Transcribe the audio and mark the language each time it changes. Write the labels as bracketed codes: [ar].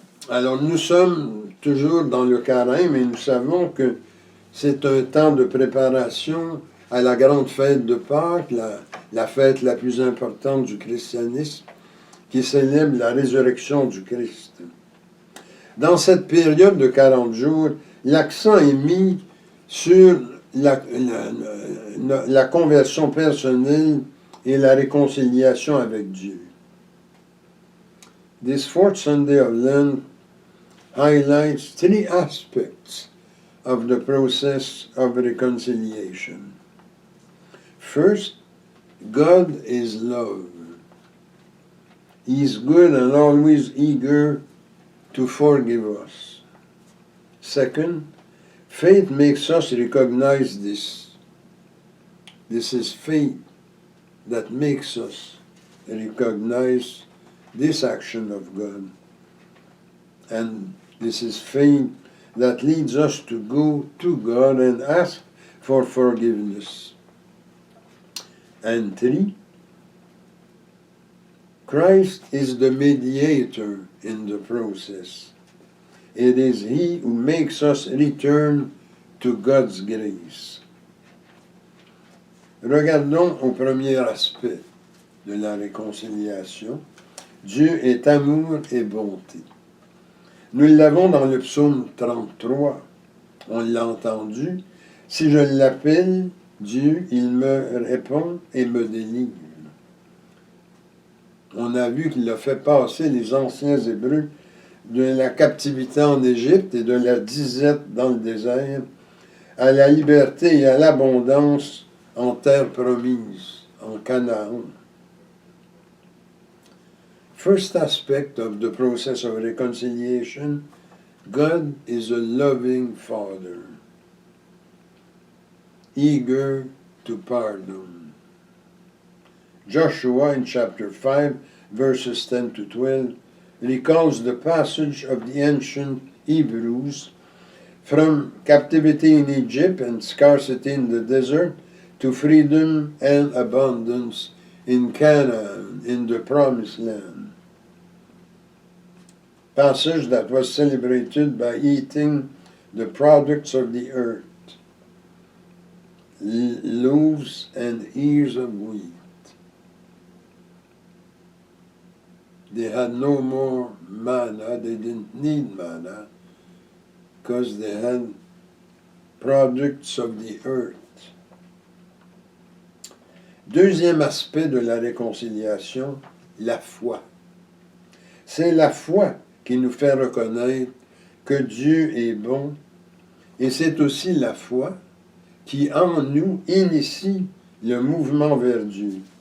[fr] Alors nous sommes toujours dans le carême et nous savons que c'est un temps de préparation à la grande fête de Pâques, la fête la plus importante du christianisme, qui célèbre la résurrection du Christ. Dans cette période de 40 jours, l'accent est mis sur la conversion personnelle et la réconciliation avec Dieu. [en] This fourth Sunday of Lent highlights three aspects of the process of reconciliation. First, God is love. He is good and always eager to forgive us. Second, faith makes us recognize this. This is faith that makes us recognize this action of God. And this is faith that leads us to go to God and ask for forgiveness. And three, Christ is the mediator in the process. It is He who makes us return to God's grace. [fr] Regardons au premier aspect de la réconciliation. Dieu est amour et bonté. Nous l'avons dans le psaume 33. On l'a entendu. Si je l'appelle Dieu, il me répond et me délivre. On a vu qu'il a fait passer les anciens Hébreux de la captivité en Égypte et de la disette dans le désert à la liberté et à l'abondance en terre promise, en Canaan. [en] First aspect of the process of reconciliation, God is a loving Father, eager to pardon. Joshua in chapter 5, verses 10 to 12, recalls the passage of the ancient Hebrews from captivity in Egypt and scarcity in the desert to freedom and abundance in Canaan, in the promised land. Passage that was celebrated by eating the products of the earth, loaves and ears of wheat. They had no more manna, they didn't need manna, because they had products of the earth. [fr] Deuxième aspect de la réconciliation, la foi. C'est la foi qui nous fait reconnaître que Dieu est bon, et c'est aussi la foi qui, en nous, initie le mouvement vers Dieu.